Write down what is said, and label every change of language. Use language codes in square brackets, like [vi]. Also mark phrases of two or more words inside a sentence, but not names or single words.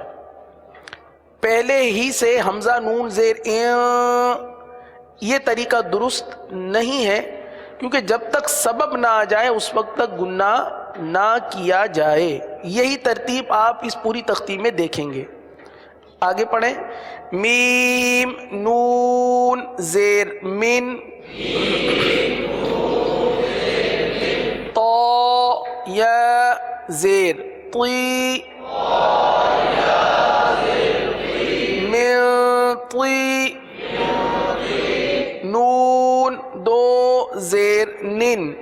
[ur] پہلے ہی سے حمزہ نون زیر یہ طریقہ درست نہیں ہے، کیونکہ جب تک سبب نہ آ جائے اس وقت تک گناہ نہ کیا جائے. یہی ترتیب آپ اس پوری تختی میں دیکھیں گے. آگے پڑھیں. میم نون زیر من طا یا زیر طی من طی نون دو زیر نن